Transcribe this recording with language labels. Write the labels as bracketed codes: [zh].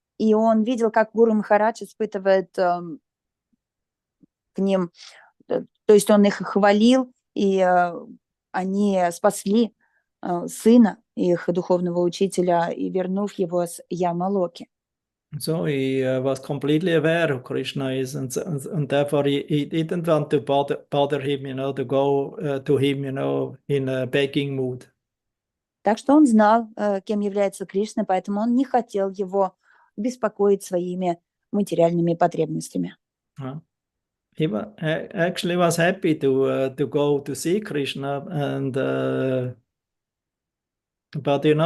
[ru] И он видел, как Гуру Махарадж испытывает к ним, то есть он их хвалил, и они спасли сына, их духовного учителя, и вернув его с Ямалоки. [en] So he was completely aware who Krishna is, and therefore he didn't want to bother him, to go to him, in a begging mood. [ru] Так что он знал, кем является Кришна, поэтому он не хотел его беспокоить своими материальными потребностями. [en] He actually was happy to go to see Krishna, and but